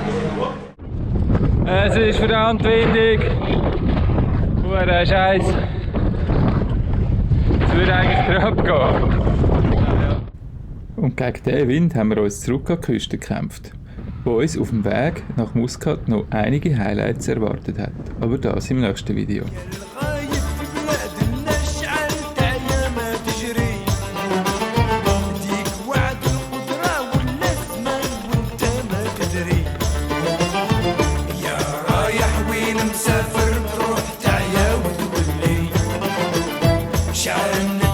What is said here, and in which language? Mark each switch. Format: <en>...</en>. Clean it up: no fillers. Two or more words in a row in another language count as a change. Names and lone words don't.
<de>Es ist verdammt windig. Purer Scheiß. Es würde eigentlich gerade gehen. Und gegen diesen Wind haben wir uns zurück an die Küste gekämpft, wo uns auf dem Weg nach Muscat noch einige Highlights erwartet hat. Aber das im nächsten Video.</de> <ar>الغايب في بلاد الاشعال تعيا ما تجري، ديك وعد القدرة ولا زمان وانت ما تدري، يا رايح وين مسافر تروح تعيا وتقولي، شعل</ar>